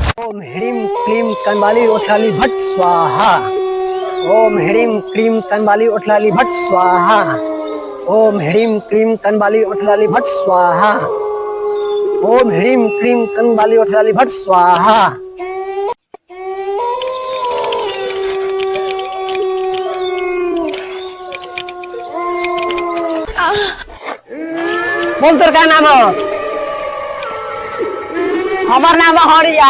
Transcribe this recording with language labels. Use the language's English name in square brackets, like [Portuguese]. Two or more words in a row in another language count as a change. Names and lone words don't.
[Sanskrit] ओम ह्रीम क्लीम कंबाली ओठलाली भट स्वाहा। ओम ह्रीम क्लीम कंबाली ओठलाली भट स्वाहा। ओम ह्रीम क्लीम कंबाली ओठलाली भट स्वाहा। ओम ह्रीम क्लीम कंबाली ओठलाली भट स्वाहा। [Bhojpuri] बोल तोर का नाम हो? हमार नाम हरिया।